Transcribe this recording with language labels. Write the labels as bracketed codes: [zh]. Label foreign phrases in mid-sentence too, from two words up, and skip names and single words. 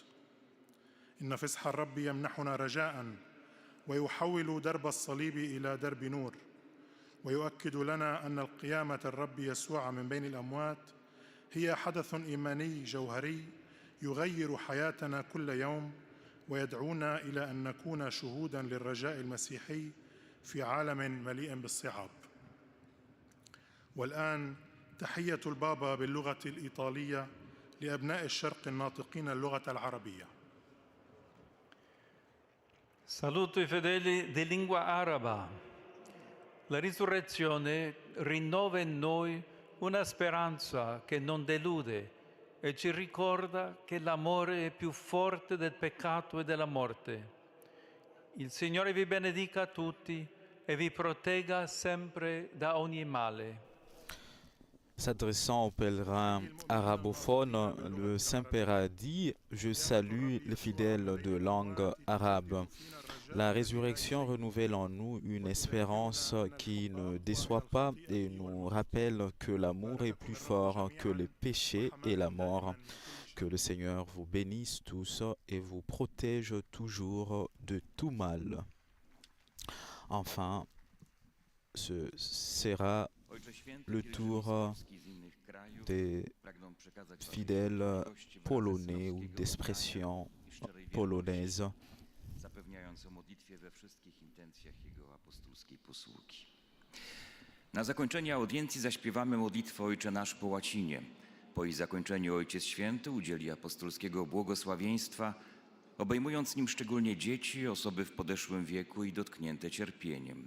[ar] إن فصح الرب يمنحنا رجاءً ويحول درب الصليب إلى درب نور، ويؤكد لنا أن القيامة الرب يسوع من بين الأموات هي حدث إيماني جوهري يغير حياتنا كل يوم ويدعونا إلى أن نكون شهوداً للرجاء المسيحي في عالم مليء بالصعاب. والآن تحية البابا باللغة الإيطالية لأبناء الشرق الناطقين اللغة العربية. [it] Saluto i fedeli di lingua araba. La risurrezione rinnova in noi una speranza che non delude e ci ricorda che l'amore è più forte del peccato e della morte. Il Signore vi benedica tutti e vi protegga sempre da ogni male. [fr] S'adressant aux pèlerins arabophones, le Saint-Père a dit « Je salue les fidèles de langue arabe ». La résurrection renouvelle en nous une espérance qui ne déçoit pas et nous rappelle que l'amour est plus fort que les péchés et la mort. Que le Seigneur vous bénisse tous et vous protège toujours de tout mal. Enfin, ce sera le tour des fidèles polonais ou d'expression polonaise. [pl] Zapewniając o modlitwie we wszystkich intencjach Jego apostolskiej posługi. Na zakończenie audiencji zaśpiewamy modlitwę Ojcze Nasz po łacinie. Po jej zakończeniu Ojciec Święty udzieli apostolskiego błogosławieństwa, obejmując nim szczególnie dzieci, osoby w podeszłym wieku i dotknięte cierpieniem.